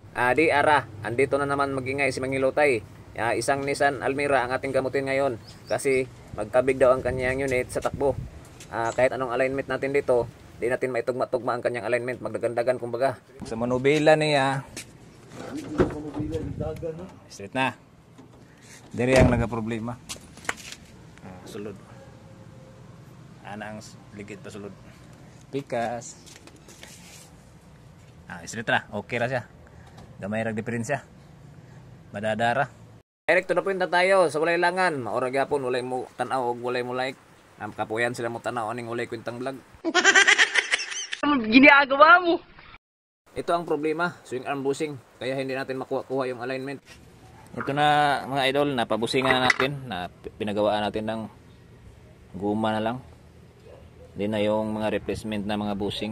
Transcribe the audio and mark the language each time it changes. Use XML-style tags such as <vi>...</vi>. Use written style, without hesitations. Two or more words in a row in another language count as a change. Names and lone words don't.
<tl>Di ara, andito na naman magingay si Mangilotay. Isang Nissan Almera ang ating gamutin ngayon kasi magkabig daw ang kanyang unit sa takbo. Kahit anong alignment natin dito, di natin maitugma-tugma ang kanyang alignment, magdagandagan kumbaga. Sa manubila niya, straight na.</tl> <ceb>Diri ang nagaproblema. Sulod. Ana ang ligid pa sulod. Pikas. Straight na. Okay ra siya. Gamay ra diferensya. Madadara.</ceb> <en>Direct to the point</en> <tl>na tayo sa</tl> <ceb>walay langan. Maura gyapon walay mo tan-aw og walay mo like. Kapuyan sila mo tan-aw aning walay kwentang vlog.</ceb> <tl>Ginagawa mo. Ito ang problema, swing arm bushing. Kaya hindi natin makuha yung alignment. Ito na mga idol, napabusingan na natin, na pinagawaan natin ng guma na lang. Hindi na yung mga replacement na mga bushing.</tl>